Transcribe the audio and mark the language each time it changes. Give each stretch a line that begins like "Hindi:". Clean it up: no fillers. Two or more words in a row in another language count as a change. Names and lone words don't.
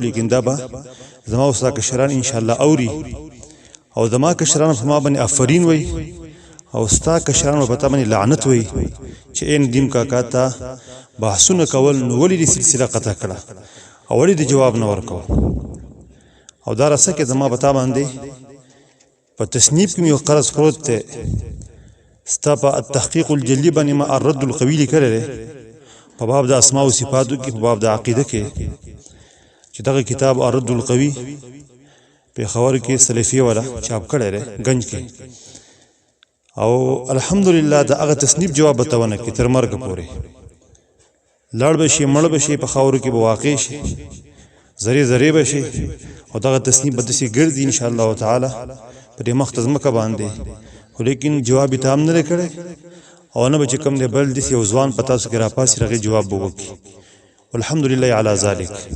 Pashto: لیکن دا به زما او ستا کشران انشاءالله اوري او زما کشران په ما باندې آفرین وایي او ستا کشران په تا باندې لعنت وایي چې ای ندیم کاکا ته بحثونه کول نو ولې دې سلسله قطع کړه او ولې دې جواب نه ورکوه او دا رسه کې زما په تا باندې په تصنیف کې مې یو قرض پروت دی ستا په التحقیق الجلی باندې ما الرد القوي لیکلی دی په باب د اسماء او صفاتو کې په باب د عقیده کې چې دغه کتاب الرد القوي پېښور کې سلفیه والا چاپ کړی دی گنج کې او الحمدلله د هغه تصنیف جواب به ته ونه کړي تر مرګه پورې لاړ به شي مړ به شي په خاورو کې به واقع شي ذرې ذرې به شي او دغه تصنیف به داسې ګرځي
Arabic: انشاءالله تعالی
Pashto: په دې مخته ځمکه باندې خو لیکن جواب یې ته هم نه دی کړی او نه به چې کوم دی بل داسې یو ځوان په تاسو کې راپاسي هغې جواب به وکړي
Arabic: الحمدلله علی ذلک.